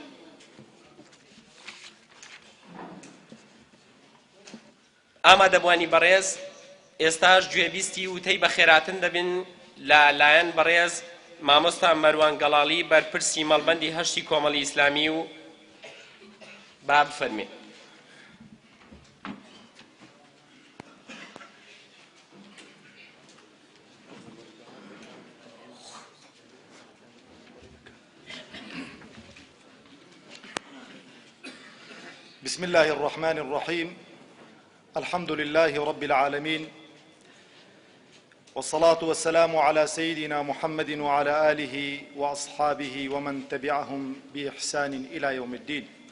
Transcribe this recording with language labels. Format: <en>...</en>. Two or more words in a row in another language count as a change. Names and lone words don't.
<ckb>ئامادەبوانی بەڕێز، ئێستاش گوێبیستی وتەی بە خێراتن دەبن لە لایەن بەڕێز مامۆستا مەروان گەڵاڵی بەرپرسی مەڵبەندی هەشتی کۆمەڵی ئیسلامی و با بفەرمێ.</ckb> <ar>بسم الله الرحمن الرحيم الحمد لله رب العالمين والصلاة والسلام على سيدنا محمد وعلى آله وأصحابه ومن تبعهم بإحسان إلى يوم الدين.</ar>